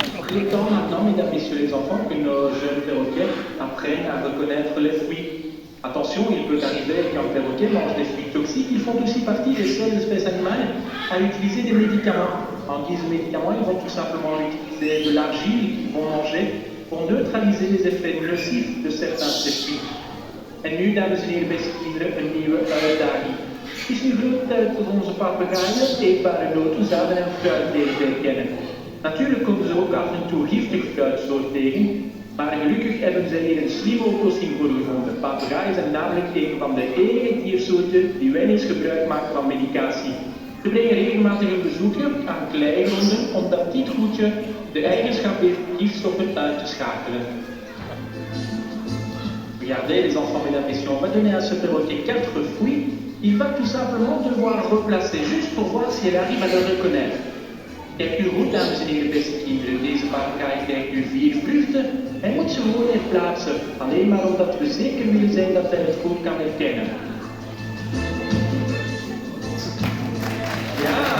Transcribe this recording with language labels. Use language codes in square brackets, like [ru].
[fr] Il est temps maintenant, mesdames, messieurs les enfants, que nos jeunes perroquets apprennent à reconnaître les fruits. Attention, il peut arriver qu'un perroquet mange des fruits toxiques. Ils font aussi partie des seules espèces animales à utiliser des médicaments. En guise de médicaments, ils vont tout simplement utiliser de l'argile qu'ils vont manger pour neutraliser les effets nocifs de certains de ces fruits. [nl] En nu, dames en heren, beste kinderen, een nieuwe uitdaging. Het is nu groot tijd voor onze papegaaien eetbare noten, zaden en fruit leren te herkennen. Natuurlijk komen ze ook af en toe giftig fruitsoort tegen, maar gelukkig hebben zij hier een slimme oplossing voor gevonden. Papegaaien zijn namelijk een van de enige diersoorten die weinig gebruik maken van medicatie. Ze brengen regelmatig een bezoekje aan kleigronden, omdat dit goedje de eigenschap heeft gifstoffen uit te schakelen. [fr] Regardez les enfants, mesdames et messieurs, on va donner à ce perroquet 4 fruits. Il va tout simplement devoir replacer juste pour voir si elle arrive à le reconnaître. [nl] Kijk nu goed, dames en heren, beste kinderen. Deze papegaai krijgt nu 4 vluchten. Hij moet ze gewoon even plaatsen. Alleen maar omdat we zeker willen zijn dat hij het goed kan herkennen. Ja!